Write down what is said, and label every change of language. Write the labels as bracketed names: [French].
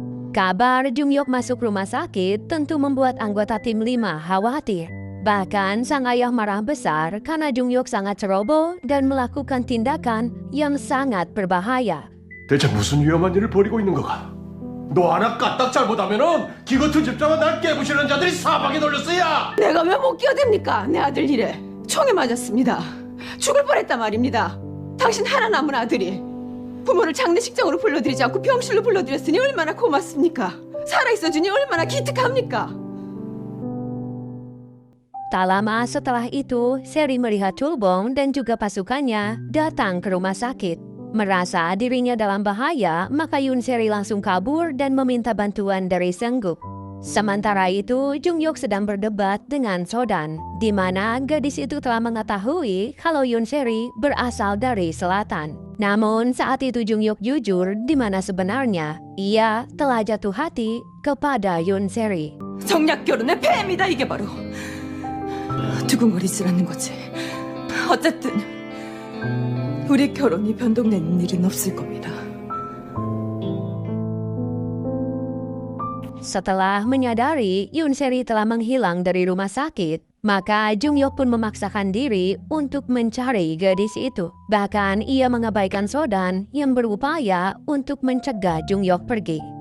[Indonesian] Kabar Jungyok masuk rumah sakit tentu membuat anggota tim 5 khawatir. Bahkan sang ayah marah besar karena Jungyok sangat ceroboh dan melakukan tindakan yang sangat berbahaya. [Korean] 대체 무슨 위험한 일을 벌이고 있는 거가? 너 하나 까딱 잘못하면은 기껏 집장은 날 깨부시는 자들이 사방에 널렸어야. 내가 왜 못 끼어듭니까? 내 아들 일에 총에 맞았습니다. 죽을 뻔했단 말입니다. 당신 하나 남은 아들이 부모를 장례식장으로 불러들이지 않고 병실로 불러들였으니 얼마나 고맙습니까? 살아있어주니 얼마나 기특합니까? [Indonesian] Tak lama setelah itu, Seri melihat Chulbong dan juga pasukannya datang ke rumah sakit. Merasa dirinya dalam bahaya, maka Yoon Seri langsung kabur dan meminta bantuan dari Seunggup. Sementara itu, Jungyok sedang berdebat dengan Sodan, di mana gadis itu telah mengetahui kalau Yoon Seri berasal dari selatan. Namun saat itu Jungyok jujur di mana sebenarnya ia telah jatuh hati kepada Yoon Seri. [Korean] 정략 결혼의 폐해입니다. 이게 바로 두근거리질 않는 거지. 어쨌든 우리 결혼이 변동되는 일은 없을 겁니다. [Indonesian] Setelah menyadari Yoon Seri telah menghilang dari rumah sakit, maka Jungyok pun memaksakan diri untuk mencari gadis itu. Bahkan ia mengabaikan Sodan yang berupaya untuk mencegah Jungyok pergi.